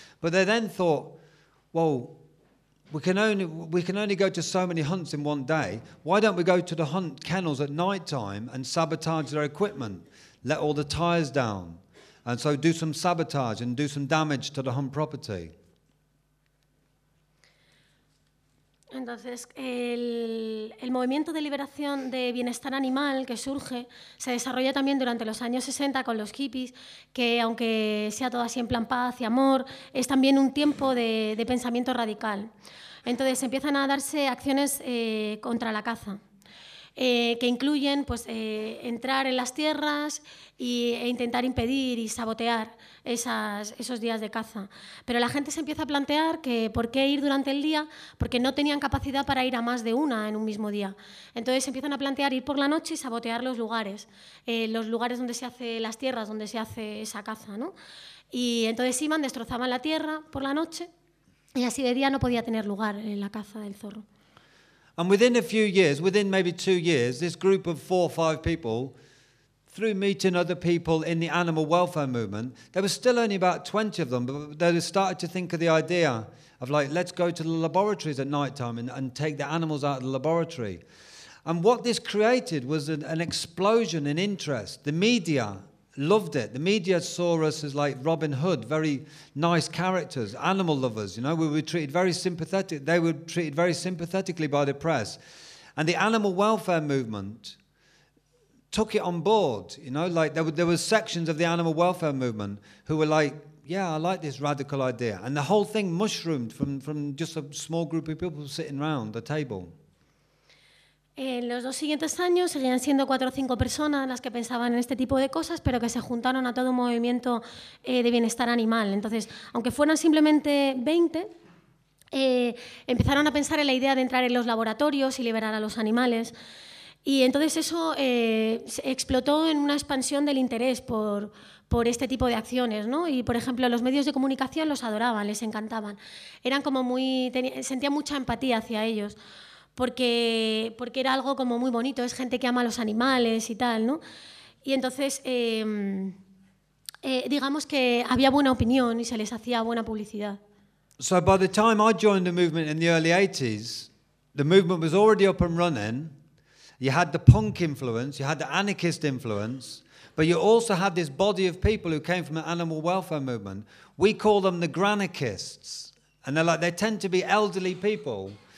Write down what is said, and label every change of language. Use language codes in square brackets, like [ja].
[en] But they then thought, well, we can only go to so many hunts in one day. Why don't we go to the hunt kennels at night time and sabotage their equipment, let all the tires down, and so do some sabotage and do some damage to the hunt property? [es] Entonces, el movimiento de liberación de bienestar animal que surge se desarrolla también durante los años 60 con los hippies, que aunque sea todo así en plan paz y amor, es también un tiempo de pensamiento radical. Entonces, empiezan a darse acciones contra la caza, que incluyen pues, entrar en las tierras e intentar impedir y sabotear esos días de caza. Pero la gente se empieza a plantear que por qué ir durante el día, porque no tenían capacidad para ir a más de una en un mismo día. Entonces se empiezan a plantear ir por la noche y sabotear los lugares donde se hace las tierras, donde se hace esa caza, ¿no? Y entonces iban, destrozaban la tierra por la noche y así de día no podía tener lugar en la caza del zorro. [en] And within a few years, within maybe 2 years, this group of 4 or 5 people, through meeting other people in the animal welfare movement, there were still only about 20 of them, but they started to think of the idea of, like, let's go to the laboratories at night time and take the animals out of the laboratory. And what this created was an explosion in interest. The media loved it. The media saw us as like Robin Hood, very nice characters, animal lovers, you know. We were treated very sympathetic. They were treated very sympathetically by the press. And the animal welfare movement took it on board, you know. Like there were sections of the animal welfare movement who were like, yeah, I like this radical idea. And the whole thing mushroomed from just a small group of people sitting around the table. [es] En los 2 siguientes años seguían siendo 4 o 5 personas las que pensaban en este tipo de cosas, pero que se juntaron a todo un movimiento de bienestar animal. Entonces, aunque fueran simplemente 20, empezaron a pensar en la idea de entrar en los laboratorios y liberar a los animales. Y entonces eso explotó en una expansión del interés por este tipo de acciones, ¿no? Y, por ejemplo, los medios de comunicación los adoraban, les encantaban. Eran como sentían mucha empatía hacia ellos. Porque era algo como muy bonito, es gente que ama a los animales y tal, ¿no? Y entonces, digamos que había buena opinión y se les hacía buena publicidad. [en] So by the time I joined the movement in the early 80s, the movement was already up and running. You had the punk influence, you had the anarchist influence, but you also had this body of people who came from the animal welfare movement. We call them the granarchists, and they're like, they tend to be elderly people.